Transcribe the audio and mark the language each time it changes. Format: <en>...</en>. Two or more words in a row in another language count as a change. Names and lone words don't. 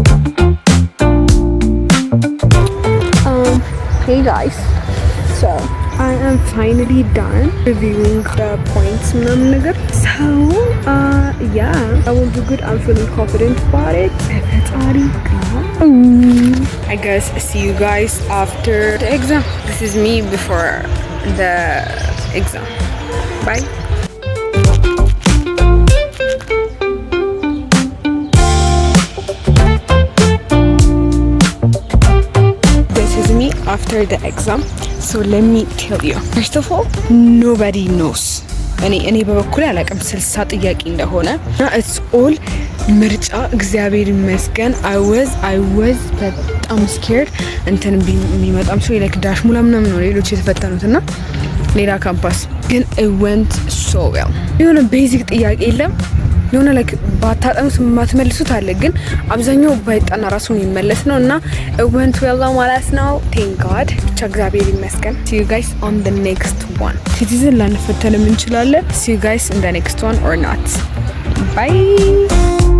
<en>Hey guys, so I am finally done reviewing the points</en> <am>ምናምን ነገር</am> <en>so yeah I will do good. I'm feeling confident about it. ፈጣሪ I guess see you guys after the exam. This is me before the exam. Bye. After the exam, so let me tell you. First of all, nobody knows.</en> <am>እኔ በበኩሌ አላውቅም 60 ጥያቄ እንደሆነ እና</am> <en>it's all</en> <am>ምርጫ እግዚአብሔር ይመስገን።</am> <en>I was</en> <am>በጣም scared እንትን የሚመጣም ሰው like ዳሽ ሙላ ምናምን ነው ሌሎች የተፈተኑት እና ሌላ ካምፓስ ግን</am> <en>it went so well።</en> <am>የሆነ ቤዚክ ጥያቄ የለም የሆነ like ባታጠኑት ማትመልሱት አለ ግን አብዛኛው ባይጣና ራሱ የሚመለስ ነው እና</am> <en>it went well</en> <am>ማለት ነው።</am> <en>thank god</en> <am>ብቻ እግዚአብሔር ይመስገን።</am> <en>see you guys on the next one።</en> <am>ሲቲዝን ላንፈተንም እንችላለን።</am> <en>see you guys in the next one or not.</en> <am>Bye.</am>